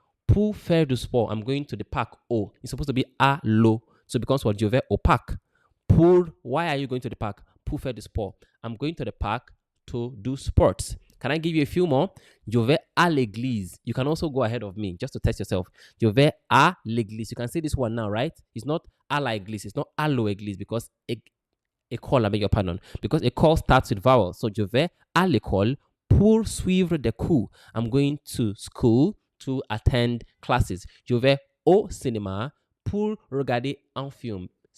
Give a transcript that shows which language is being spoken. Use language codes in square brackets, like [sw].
[fr] Pour faire du sport, [en] I'm going to the park. Oh, it's supposed to be [fr] à l'eau. [en] So it becomes what? [fr] Je vais au parc. [en] Pour, why are you going to the park? [fr] Pour faire du sport. [en] I'm going to the park to do sports. Can I give you a few more? [fr] Je vais à l'église. [en] You can also go ahead of me just to test yourself. [fr] Je vais à l'église. [en] You can say this one now, right? It's not [fr] à la église. [en] It's not [fr] à l'eau église [en] because école, I beg your pardon. Because [fr] école [en] starts with vowel. So [fr] je vais à l'école pour suivre des cours. [en] I'm going to school to attend classes. [fr] Je vais au cinéma pour regarder un film.